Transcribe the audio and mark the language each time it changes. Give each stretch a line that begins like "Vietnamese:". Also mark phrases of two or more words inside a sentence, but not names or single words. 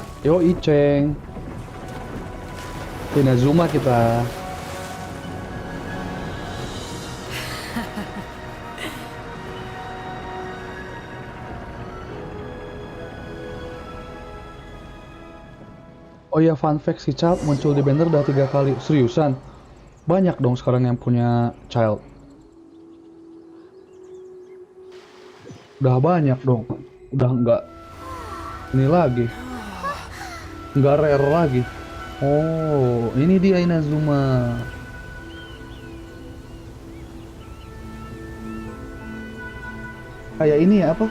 Indonesian: Yoi Ceng. Inazuma kita. Oh ya,
English: fun fact,
Indonesian: si Child muncul di banner udah 3 kali. Seriusan? Banyak dong sekarang yang punya Child. Udah banyak dong. Udah enggak ini lagi. Nggak rare lagi. Oh, ini dia Inazuma. Kayak ini ya apa?